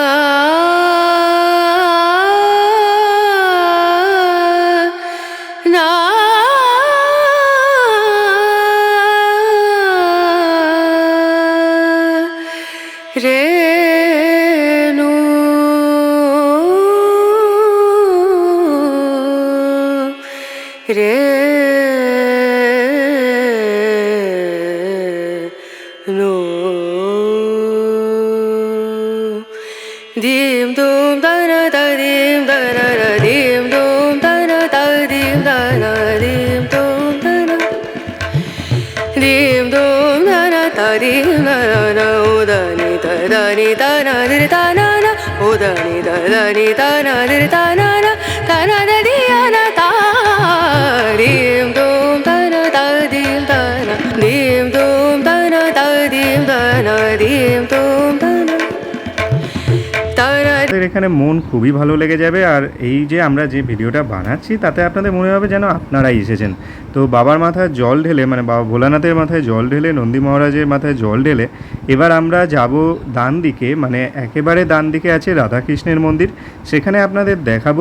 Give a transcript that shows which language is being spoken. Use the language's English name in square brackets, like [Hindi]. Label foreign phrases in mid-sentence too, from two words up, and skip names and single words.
[Bangla] রেণু রেণু dim dum dana da dim dana da dim dum dana da dim dana dim dum dana dim dum dana da dim dana udani da dani dana dir dana na udani da dani dana dir dana na dana da diana da dim dum dana da dim dana dim dum dana da dim dana dim dum dana। এখানে মন খুবই ভালো লেগে যাবে। আর এই যে আমরা যে ভিডিওটা বানাচ্ছি তাতে আপনাদের মনে হবে যেন আপনারাই এসেছেন। তো বাবার মাথায় জল ঢেলে মানে বাবা ভোলানাথের মাথায় জল ঢেলে নন্দী মহারাজের মাথায় জল ঢেলে এবার আমরা যাব ডান দিকে, মানে একেবারে ডান দিকে আছে রাধাকৃষ্ণের মন্দির, সেখানে আপনাদের দেখাবো।